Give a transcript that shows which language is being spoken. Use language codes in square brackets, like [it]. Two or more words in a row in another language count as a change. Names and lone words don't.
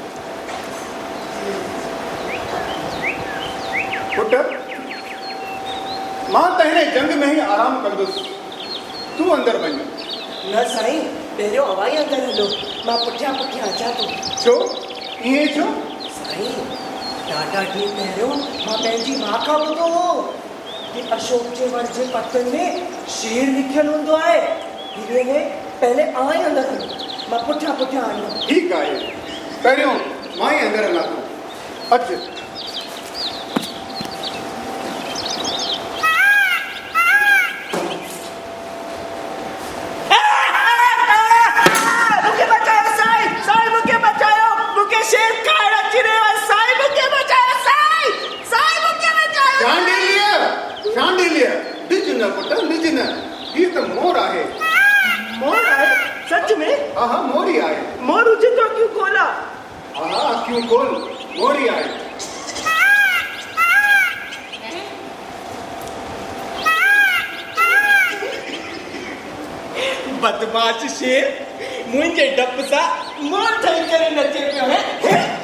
[sd] पुट मां त हिन जंग में ई आराम कंदुसि तूं अंदरि वञ न साईं पहिरियों अवाई अंदरि हलो मां पुठियां पुठियां अचां थो छो ईअं छो साईं ॾाढा ॾींहं पहिरियों मां पंहिंजी माउ खां ॿुधो हो कि अशोक जे वण जे पतनि में शेर लिखियलु हूंदो आहे हिन में पहले अवां ई अंदरि हलो मां पुठियां पुठियां आयो ठीकु आहे पहिरियों मां ई अंदरि हलां थो अच मूंखे बचायो साईं साईं मूंखे बचायो मूंखे शेर खाइण अची रहियो आहे साईं मूंखे बचायो साईं साईं मूंखे बचायो शांडिल्य ॾिज न पुट ॾिज न हीअ त मोर आहे मोर आहे सच में हा हा मोर ई आहे मोर हुजे [hi] तो क्यों खोला [sd] हा अखियूं खोल मोर ई आहे बदमाश शेर मुंहिंजे डप सां मोर ठही करे नचे पियो है